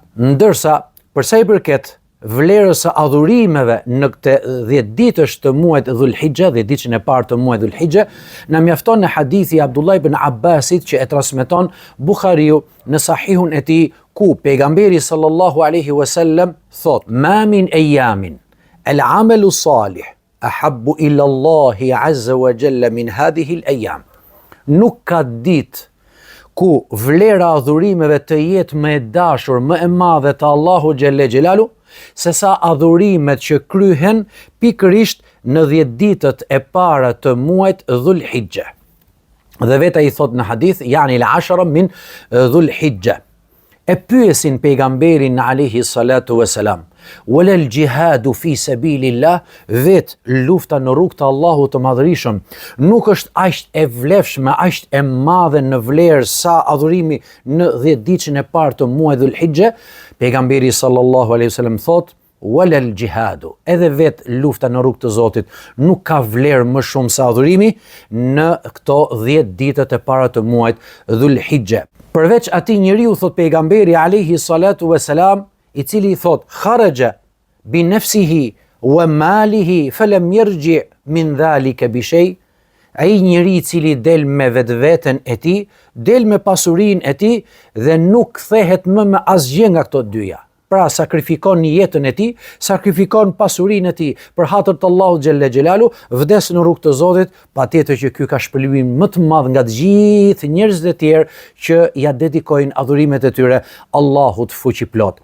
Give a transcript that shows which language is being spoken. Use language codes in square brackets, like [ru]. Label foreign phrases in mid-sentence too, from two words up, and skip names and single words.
[sq] Ndërsa për sa i përket vlerës së adhurimeve në këtë 10 ditësh të muajit Dhul-Hijhe, 10 ditën e parë të muajit Dhul-Hijhe, na mjafton në hadithi Abdullah ibn Abbasit që e transmeton Buhariu në sahihun e tij, ku pejgamberi [ar] صلى الله عليه وسلم [sq] thot: [ar] "ما من أيام العمل الصالح أحب إلى الله عز وجل من هذه الأيام." [sq] Nuk ka ditë ku vlera adhurimeve të jetë më e dashur, më e madhe te Allahu [ar] جل جلاله, [sq] se sa adhurimet që kryhen pikërisht në 10 ditët e para të muajit Dhul-Hijhe. Dhe vetë i thot në hadith, [ar] يعني العشر من ذي الحجة. [sq] E pyesin pejgamberin [ar] عليه الصلاة والسلام: "ولا الجهاد في سبيل الله?" [sq] Vet lufta në rrugt të Allahut të Madhërisëm nuk është aq e vlefshme, aq e madhe në vlerë sa adhurimi në 10 ditën e parë të muajit Dhul-Hijhe? Pejgamberi [ar] صلى الله عليه وسلم [sq] thot: [ar] "ولا الجهاد." [sq] Edhe vet lufta në rrugt të Zotit nuk ka vlerë më shumë se adhurimi në këto 10 ditët e para të muajit Dhul-Hijhe. Përveç atij njeriu, thot pejgamberi [ar] عليه الصلاة والسلام, [sq] i cili thot [ar] خرج بنفسه وماله فلم يرجع من ذلك بشيء, [sq] ai njeri i cili del me vetveten e tij, del me pasurinë e tij dhe nuk kthehet më me asgjë nga këto dyja. Pra sakrifikon jetën e tij, sakrifikon pasurinë e tij për hatër të Allahut [ar] جل جلاله, [sq] vdes në rrugt të Zotit, patjetër që ky ka shpëlim më të madh nga të gjithë njerëzit e tjerë që ja dedikojnë adhurimet e tyre Allahut fuqiplot.